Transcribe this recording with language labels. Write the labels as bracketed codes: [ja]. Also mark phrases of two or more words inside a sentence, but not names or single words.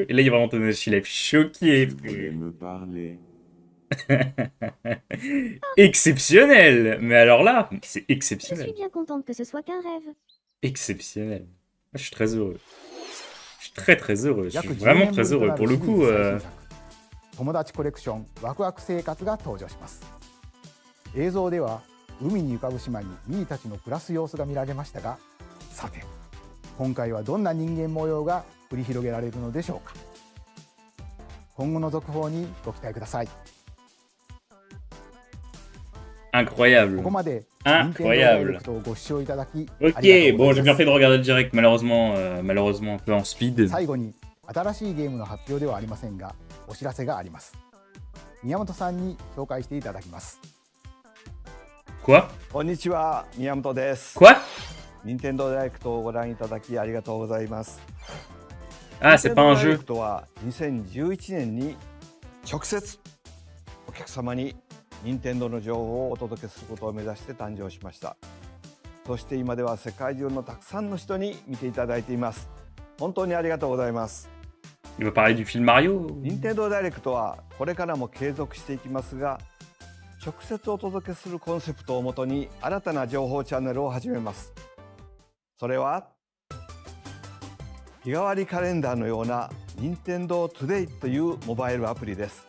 [fr] Et là, il y a vraiment Tomodachi Life. Choqué. Me parler. Exceptionnel. Mais alors là, c'est Je exceptionnel. suis bien contente que ce soit qu'un rêve. Exceptionnel. Je suis très heureux. Je suis très très heureux. Je suis vraiment très heureux. Pour le coup... [ja] 友達コレクションワクワク生活が登場します映像では海に浮かぶ島にミーたちの暮らす様子が見られましたがさて今回はどんな人間模様が繰り広げられるのでしょうか今後の続報にご期待ください [fr] Incroyable. [ja] ここまで [fr] Incroyable. [ja] ご視聴いただき [fr] Ok, bon, j'ai bien fait de regarder le direct, malheureusement un peu en speed. [ja] 最後に新しいゲームの発表ではありませんがお知らせがあります宮本さんに紹介していただきます [fr] Quoi? [ja] こんにちは、宮本です。 [fr] Quoi? [ja] 任天堂ダイレクトをご覧いただきありがとうございます。 [fr] Ah, c'est pas un jeu. [ja] 任天堂ダイレクトは2011年に直接お客様に任天堂の情報をお届けすることを目指して誕生しました。そして今では世界中のたくさんの人に見ていただいています。本当にありがとうございます。 [fr] Il va parler du film Mario? [ja] 任天堂ダイレクトはこれからも継続していきますが、直接お届けするコンセプトをもとに新たな情報チャンネルを始めます。それは日替わりカレンダーのような任天堂 Today というモバイルアプリです。